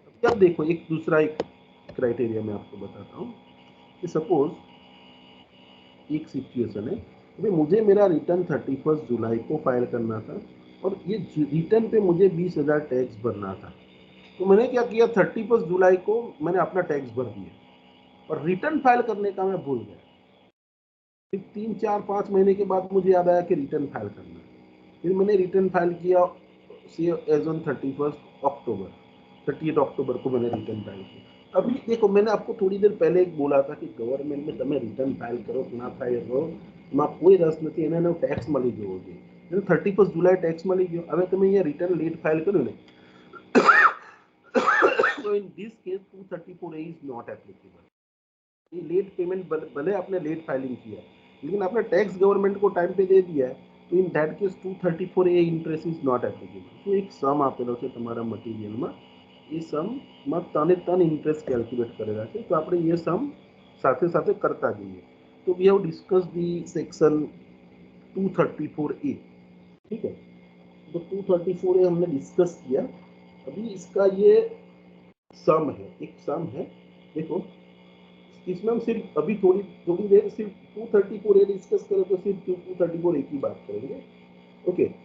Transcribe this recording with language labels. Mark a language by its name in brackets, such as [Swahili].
[Hindi] अब देखो एक दूसरा एक क्राइटेरिया मैं आपको बताता हूँ कि सपोज एक सिचुएशन है, भाई मुझे मेरा रिटर्न 31 जुलाई को फाइल करना था और ये रिटर्न पे मुझे 20,000 टैक्स भरना था, तो मैंने क्या किया, 31 जुलाई को मैंने अपना टैक्स भर दिया और रिटर्न फाइल करने का मैं भूल गया। फिर 3, 4, 5 महीने के बाद मुझे याद आया कि रिटर्न फाइल करना है, फिर मैंने रिटर्न फाइल किया एज ऑन 30 अक्टूबर को मैंने रिटर्न फाइल किया। अभी देखो मैंने आपको थोड़ी देर पहले एक बोला था कि गवर्नमेंट में [Gujarati] તમે રિટર્ન ફાઇલ કરો કે ના ફાઇલ કરો એમાં કોઈ રસ નથી, એને ટેક્સ મળી જવો જોઈએ। 31 જુલાઈ ટેક્સ મળી ગયો, હવે તમે અહીંયા રિટર્ન લેટ ફાઇલ કર્યું ને तो [English] in this case 234A is not applicable। [Hindi] ये लेट पेमेंट भले आपने लेट फाइलिंग किया लेकिन आपने टैक्स गवर्नमेंट को टाइम पे दे दिया है, तो [English] In that case 234A interest is not applicable. [Gujarati] तो एक सम આપેલો છે તમારા મટીરીયલમાં, એ સમમાં ત્રણ ઇન્ટરેસ્ટ કેલ્ક્યુલેટ કરેલા છે, તો આપણે એ સમ સાથે સાથે કરતા જઈએ। [English] तो we have discuss the section 234A, [Hindi] ठीक है। तो 234A हमने डिस्कस किया, अभी इसका ये सम है, एक सम है, देखो इसमें हम सिर्फ अभी थोड़ी देर सिर्फ 234A डिस्कस करें तो सिर्फ 234A की बात करेंगे, ओके।